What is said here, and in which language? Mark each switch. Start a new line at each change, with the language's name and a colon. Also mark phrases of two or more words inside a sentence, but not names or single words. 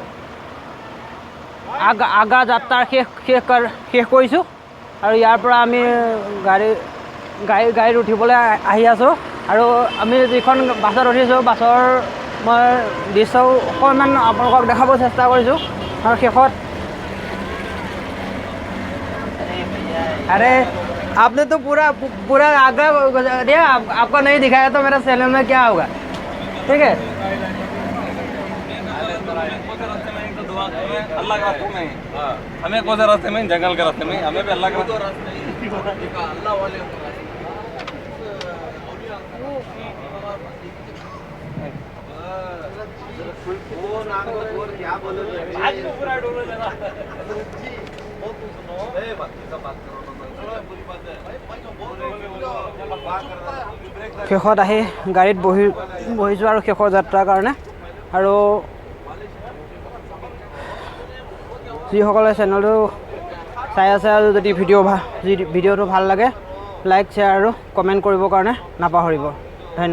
Assamese: আগ্ৰা যাত্ৰাৰ শেষ কৰিছোঁ, আৰু ইয়াৰ পৰা আমি গাড়ীত উঠিবলৈ আহি আছোঁ। আৰু আমি যিখন বাছত উঠিছোঁ, বাছৰ মই দৃশ্যও অকণমান আপোনালোকক দেখাব চেষ্টা কৰিছোঁ।
Hindi: और शेखर अरे आपने तो पूरा पूरा आगरा दिया, आपको नहीं दिखाया तो मेरा चैनल में क्या होगा। ठीक है, अल्लाह के रास्ते में हमें कौन से रास्ते में, जंगल के रास्ते में, हमें भी अल्लाह के रास्ते अल्लाह वाले क्या बोलो आज तो पूरा डोलो लगा
Assamese: शेषत आহি গাড়ীত বহিছোঁ আৰু শেষৰ যাত্ৰাৰ কাৰণে। আৰু যিসকলে চেনেলটো চাই আছে আৰু যদি ভিডিঅ'টো ভাল লাগে লাইক শ্বেয়াৰ আৰু কমেণ্ট কৰিবৰ কাৰণে নাপাহৰিব।